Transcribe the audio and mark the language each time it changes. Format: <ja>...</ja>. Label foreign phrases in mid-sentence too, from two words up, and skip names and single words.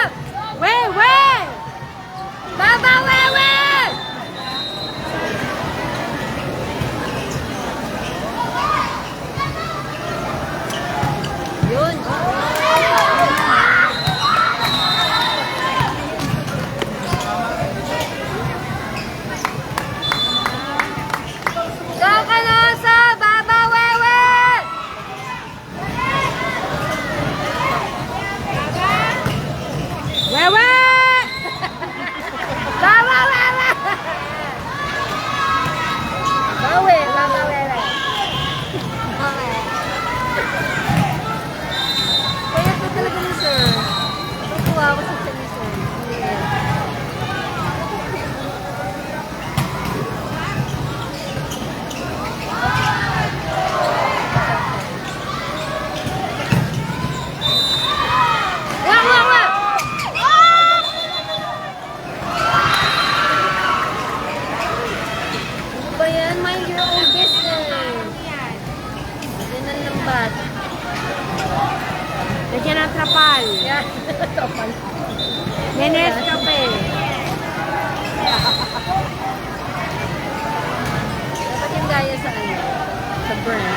<tl>Wewe! Baba, wewe! Yun. Go ka na, Sam! Baba, wewe! Wewe! Baba, wewe! Bawe, baba, wewe. Okay. Kaya pa talaga ni sir. Natutuwa ako sa ni sir. Wak, wak, wak! Ano ba yan?</tl> <en>Mind your own business.</en> <tl>Yan ang lambat. Lagyan ng trapal. Yan. Topal. Nenes kape. Dapat yung gaya sa sa brand.</tl>